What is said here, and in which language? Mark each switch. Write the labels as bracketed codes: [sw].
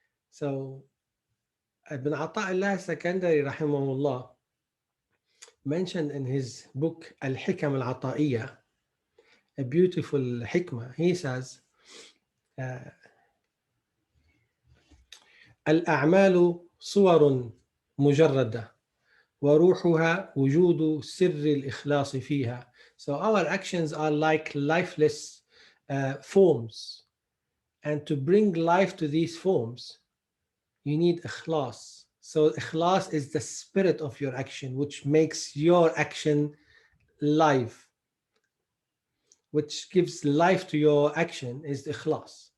[en] So Ibn Ata'illah Secondary rahimahullah mentioned in his book Al-Hikam Al-Ata'iyah a beautiful hikmah. He says [ar] الأعمال صور مجردة وروحها وجود سر الإخلاص فيها. [en] So our actions are like lifeless forms, and to bring life to these forms you need ikhlas. So ikhlas is the spirit of your action, which makes your action life, which gives life to your action is ikhlas.